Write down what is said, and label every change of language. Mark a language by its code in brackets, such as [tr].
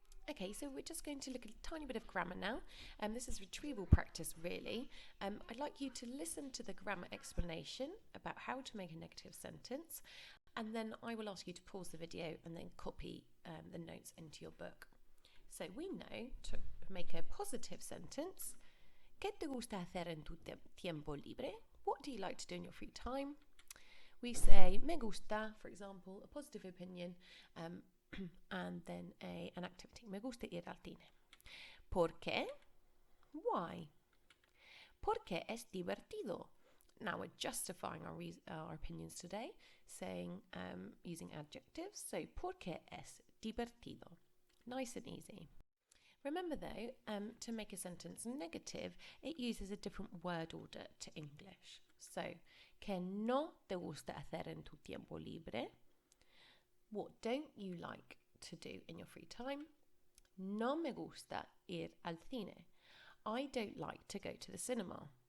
[en] Okay, so we're just going to look at a tiny bit of grammar now. This is retrieval practice, really. I'd like you to listen to the grammar explanation about how to make a negative sentence. And then I will ask you to pause the video and then copy the notes into your book. So we know to make a positive sentence. [es] ¿Qué te gusta hacer en tu tiempo libre? [en] What do you like to do in your free time? We say me gusta, for example, a positive opinion, and then an activity. [es] Me gusta ir al cine. ¿Por qué? Why? Porque es divertido. [en] Now we're justifying our opinions today, saying using adjectives. So, [es] porque es divertido. [en] Nice and easy. Remember though, to make a sentence negative, it uses a different word order to English. [es] So, ¿qué no te gusta hacer en tu tiempo libre? [en] What don't you like to do in your free time? [es] No me gusta ir al cine. [en] I don't like to go to the cinema.